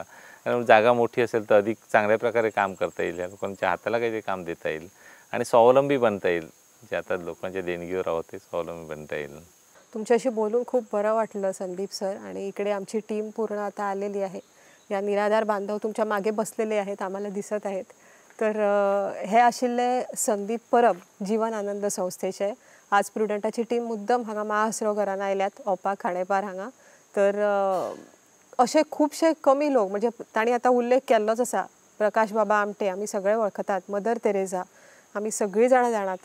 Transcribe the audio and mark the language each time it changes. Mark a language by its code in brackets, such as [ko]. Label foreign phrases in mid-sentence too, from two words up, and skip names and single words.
[mr] कारण जागा मोठी असेल तर अधिक चांगल्या प्रकारे काम करता येईल, या लोकांच्या हाताला काहीतरी काम देता येईल आणि स्वावलंबी बनता येईल. जे आता लोकांच्या देणगीवर आहोत ते स्वावलंबी बनता येईल. तुमच्याशी बोलून खूप बरं वाटलं संदीप सर. आणि इकडे आमची टीम पूर्ण आता आलेली आहे. या निराधार बांधव तुमच्या मागे बसलेले आहेत, आम्हाला दिसत आहेत. तर हे आशिल्ले संदीप परब जीवन आनंद संस्थेचे. [kok] आज प्रुडंटाची टीम मुद्दम हांगा महाआश्रयगृहान आयल्यात ओपा खाणेपार हांगा. तर असे खूपशे कमी लोक, म्हणजे ताणी आता उल्लेख केल्लोच आसा, प्रकाश बाबा आमटे आमी सगळे वळखतात, मदर तेरेसा आमी सगळीं जाणां जाणात.